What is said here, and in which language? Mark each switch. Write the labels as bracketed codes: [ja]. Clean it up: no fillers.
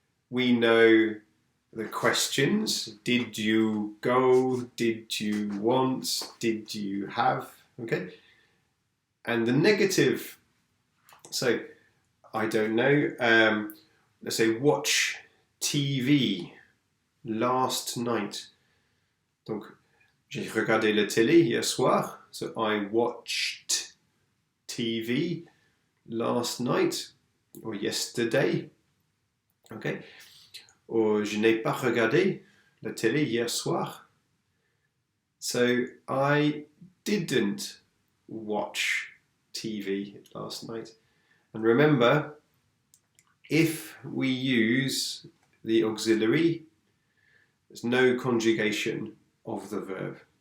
[en] We know the questions. Did you go? Did you want? Did you have? Okay. And the negative. So, I don't know. Let's say watch TV last night. [fr] Donc, j'ai regardé la télé hier soir. [en] So I watched TV last night or yesterday. Okay. [fr] Or je n'ai pas regardé la télé hier soir. [en] So I didn't watch TV last night. And remember, if we use the auxiliary, there's no conjugation of the verb.